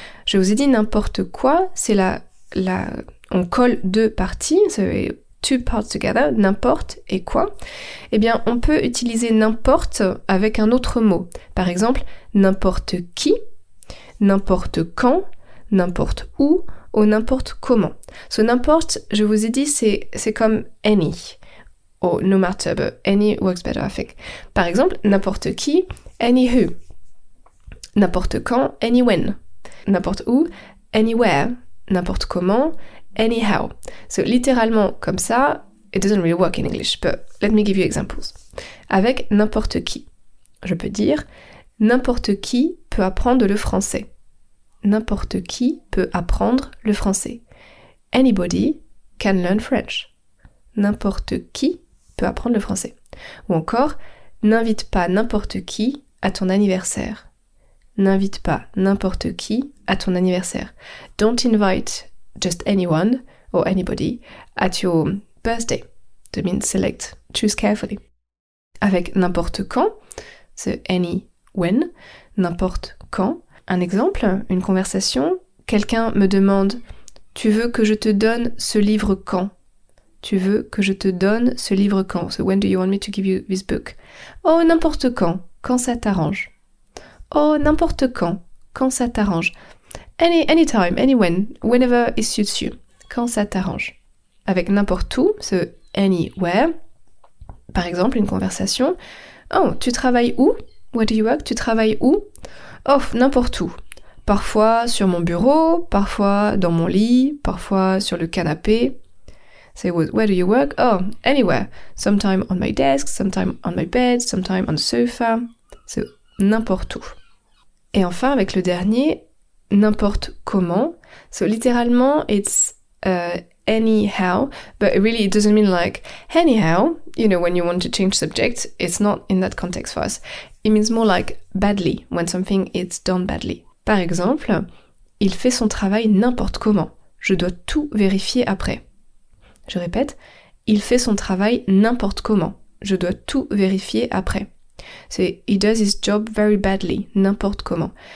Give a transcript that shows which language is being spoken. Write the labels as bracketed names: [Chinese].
[French] Je vous ai dit n'importe quoi, c'est on colle deux parties, c'est [English] two parts together, [French] n'importe et quoi. Eh bien, on peut utiliser n'importe avec un autre mot. Par exemple, n'importe qui, n'importe quand, n'importe où ou n'importe comment. So n'importe, je vous ai dit, c'est comme any. [English] Or no matter, but any works better, I think. [French] Par exemple, n'importe qui, any who. N'importe quand, any when. N'importe où, anywhere. N'importe comment, anyhow. [English] So [French] littéralement comme ça, [English] it doesn't really work in English, but let me give you examples. [French] Avec n'importe qui, je peux dire n'importe qui peut apprendre le français. N'importe qui peut apprendre le français. [English] Anybody can learn French. [French] N'importe qui peut apprendre le français. Ou encore, n'invite pas n'importe qui à ton anniversaire. N'invite pas n'importe qui à ton anniversaire. [English] Don't invite just anyone or anybody at your birthday. That means select, choose carefully. [French] Avec n'importe quand, c'est any when, n'importe quand. Un exemple, une conversation, quelqu'un me demande « Tu veux que je te donne ce livre quand ?» Tu veux que je te donne ce livre quand? [English] So when do you want me to give you this book? [French] Oh, n'importe quand ça t'arrange. Oh, n'importe quand ça t'arrange. [English] Anytime, when, whenever it suits you, [French] quand ça t'arrange. Avec n'importe où, so anywhere. Par exemple, une conversation. Oh, tu travailles où? [English] Where do you work? [French] Tu travailles où? Oh, n'importe où. Parfois sur mon bureau, parfois dans mon lit, parfois sur le canapé. [English] Say, where do you work? Oh, anywhere. Sometime on my desk, sometime on my bed, sometime on the sofa. [French] So, n'importe où. Et enfin, avec le dernier, n'importe comment. [English] So, littéralement, it's anyhow, but really it doesn't mean like, anyhow, you know, when you want to change subject, it's not in that context for us. It means more like badly, when something is done badly. [French] Par exemple, il fait son travail n'importe comment. Je dois tout vérifier après. Je répète, il fait son travail n'importe comment. Je dois tout vérifier après. [English] C'est he does his job very badly, n'importe comment.